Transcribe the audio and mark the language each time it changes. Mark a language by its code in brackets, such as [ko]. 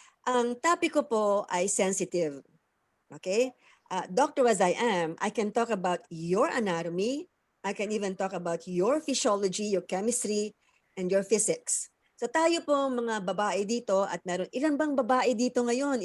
[tl] Ang topic ko po ay sensitive. [en] Okay? Doctor as I am, I can talk about your anatomy. I can even talk about your physiology, your chemistry, and your physics. [tl] So tayo po mga babae dito at meron ilan bang babae dito ngayon?